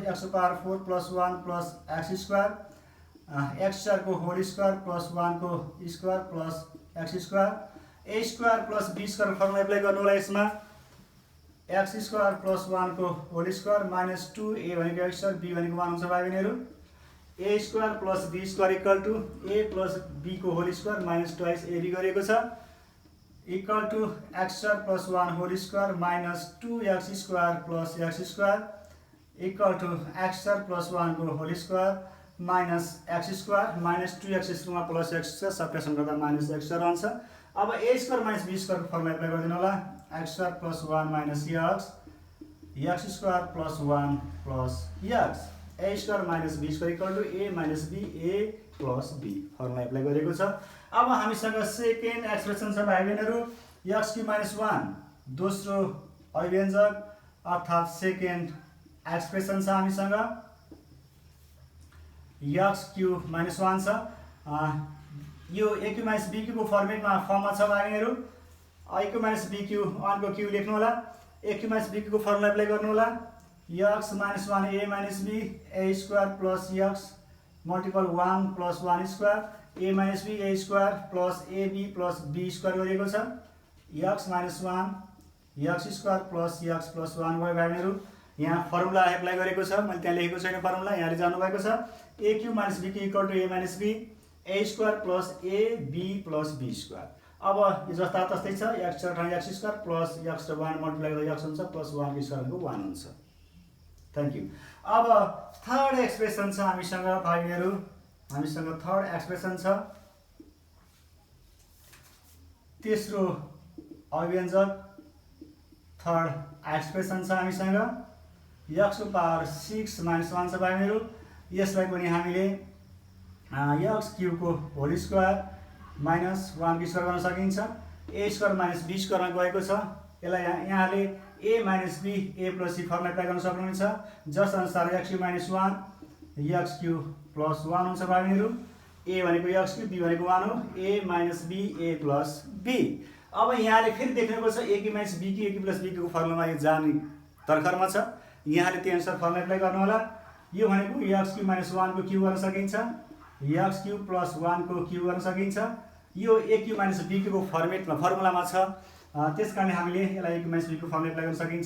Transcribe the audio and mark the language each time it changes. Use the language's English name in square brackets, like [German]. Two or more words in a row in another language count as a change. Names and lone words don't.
[Nepali] x⁴ + 1 + x², x² को [English] whole square [Nepali] + 1 को स्क्वायर + x², a² + b² [English] formula apply [Nepali] गर्नु होला। यसमा x² + 1 को [English] whole square [Nepali] - 2a भनेको x² b भनेको 1 हुन्छ भाइ बहिनीहरु। a² + b² = a + b को [English] whole square [Nepali] - 2 ab गरिएको छ, [English] equal to [Nepali] x² + 1 [English] whole square [Nepali] - 2x² + x² [English] equal to [Nepali] x² + 1 को [English] whole square [Nepali] - x² - 2x² + x² सब्ट्रेक्सन गर्दा -x² आउँछ। अब a² - b² को [English] formula apply [Nepali] गरिदिनु होला। x² + 1 - x, x² + 1 + x, a² - b² = a - b, a + b [English] formula apply [Nepali] गरेको छ। अब हामीसँग [English] second expression [Nepali] छ भाइ बहिनीहरु, x³ - 1 दोस्रो अभिव्यञ्जक अर्थात् [English] second expression [Nepali] छ हामीसँग। x³ - 1 छ, यो a³ - b³ को फर्ममा छ भाइ बहिनीहरु। a³ - b³ 1 को क्यू लेख्नु होला। a³ - b³ को [English] formula apply [Nepali] गर्नु होला। x - 1 a - b, a² + x मल्टिपल 1 + 1² a - b, a² + ab + b² गरिएको छ। x - 1 x² + x + 1 भयो भाइ बहिनीहरु। यहाँ [English] formula apply [Nepali] गरेको छ, मैले त्यहाँ लेखेको छैन फर्मुला, यहाँले जान्नु भएको छ। a³ - b³ = a - b, a² + ab + b²। अब यो जस्ता तस्तै छ, x ठाउँ x² + x र 1 मल्टिप्लाई गर्दा x हुन्छ + 1 को स्क्वायर भनेको 1 हुन्छ। [English] thank you. [Nepali] अब [English] third expression [Nepali] छ हामीसँग भाइ बहिनीहरु, हामीसँग [English] third expression [Nepali] छ। तेस्रो अभिव्यञ्जक [English] third expression [Nepali] छ हामीसँग। x⁴ - 1 छ भाइ बहिनीहरु। यसलाई पनि हामीले x³ को [English] whole square [Nepali] - 1 को स्क्वायर गर्न सकिन्छ। a² - b² मा गएको छ। यसलाई यहाँले a - b, a + c [English] formula apply [Nepali] गर्न सक्नुहुन्छ। जस अनुसार x³ - 1 x³ + 1 हुन्छ भाइ बहिनीहरु। a भनेको x³ b भनेको 1 हो, a - b, a + b। अब यहाँले फेरि देख्नुको छ a³ - b, a³ + b को फर्मुलामा यो जाने तर्खरमा छ। यहाँले त्यही अनुसार [English] formula apply [Nepali] गर्नु होला। यो भनेको x³ - 1 को क्यू गर्न सकिन्छ, x³ + 1 को क्यू गर्न सकिन्छ। यो a³ - b को फर्मुलामा छ, त्यसकारण हामीले यसलाई a³ - b को [English] formula apply [Nepali] गर्न सकिन्छ।